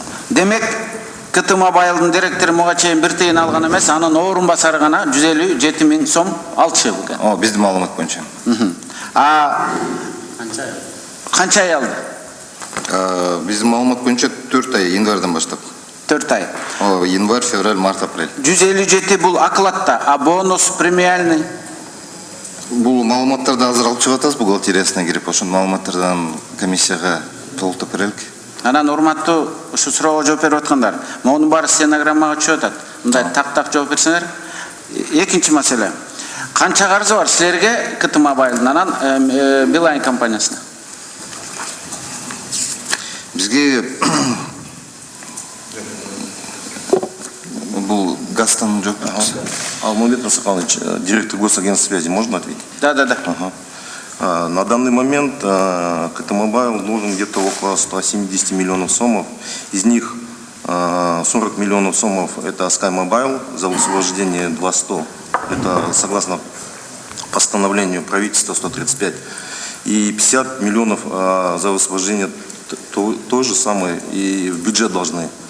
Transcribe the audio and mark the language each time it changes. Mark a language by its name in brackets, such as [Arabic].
[Kyrgyz] Демек, КТМ Байылдын директору мага чейин бир тыйын алган эмес, анын орун басары гана 157 миң сом алчу экен. Биздин маалымат боюнча. Канча ай алды? Биздин маалымат боюнча 4 ай, январдан баштап. 4 ай. Январь, февраль, март, апрель. 157 бул окладта, [Russian] а бонус премиальный? [Kyrgyz] Бул маалыматтарды азыр алып чыгып атабыз бухгалтериясына кирип, ошол маалыматтардан комиссияга толуктап берелик. Анан урматтуу ушу суроого жооп берип аткандар. Монун баары стенограммага түшүп атат. Мындай так жооп берсеңер. Экинчи маселе. Канча карызы бар силерге КТМ Байылдын, анан Билайн компаниясына? Бизге бул гастан жооп беребиз. [Russian] Алмамбет Насырканович, директор госагентства связи, можно ответить? Да. На данный момент КТМ Байыл должен где-то около 170 миллионов сомов. Из них 40 миллионов сомов это Sky Mobile за высвобождение 200. Это согласно постановлению правительства 135. И 50 миллионов за высвобождение то же самое и в бюджет должны.